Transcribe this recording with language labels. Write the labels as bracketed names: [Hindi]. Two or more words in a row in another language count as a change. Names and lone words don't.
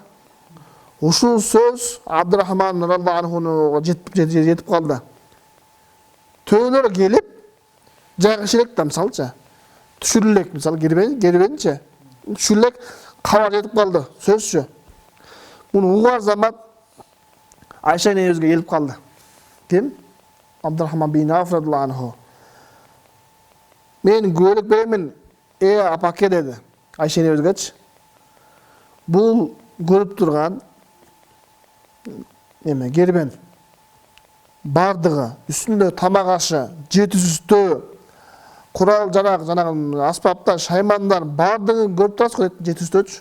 [Kyrgyz] Ушул сөз Абдурахман радиаллаху анхуга жетип калды. Төөлөр келип, жайгашыр элек да мисалчы. Түшүрүлек мисалы кербенчи. Түшүрүлек кабар жетип калды, сөзчү. Муну угар замат Айша энебизге келип калды. Ким? Абдурахман бин Ауф [Arabic] رضي الله عنه. [Kyrgyz] Мен күбөлүк беремин, апаке деди. Айша энебизгечи. Бул көрүп турган кербен бардыгы, үстүндө тамак ашы, 700 курал жарак, жанагы аспаптар, шаймандар бардыгын көрүп турасыз го 700.